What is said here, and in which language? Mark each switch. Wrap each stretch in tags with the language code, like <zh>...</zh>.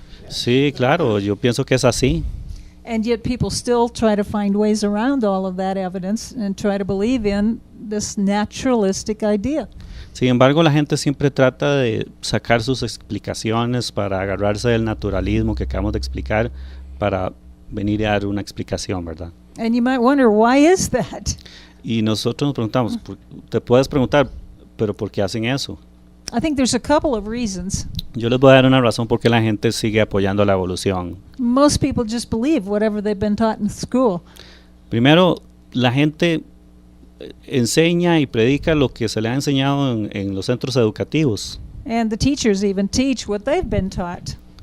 <es>Sí, claro, yo pienso que es así.</es> <en>And yet people still try to find ways around all of that evidence and try to believe in this naturalistic idea.</en> <es>Sin embargo, la gente siempre trata de sacar sus explicaciones para agarrarse del naturalismo que acabamos de explicar para venir a dar una explicación, ¿verdad?</es> <en>And you might wonder, why is that?</en> <es>Y nosotros nos preguntamos, te puedes preguntar, ¿pero por qué hacen eso?</es> <en>I think there's a couple of reasons.</en> <es>Yo les voy a dar una razón por qué la gente sigue apoyando la evolución.</es> <en>Most people just believe whatever they've been taught in school.</en> <es>Primero, la gente enseña y predica lo que se le ha enseñado en los centros educativos.</es> <en>And the teachers even teach what they've been taught.</en>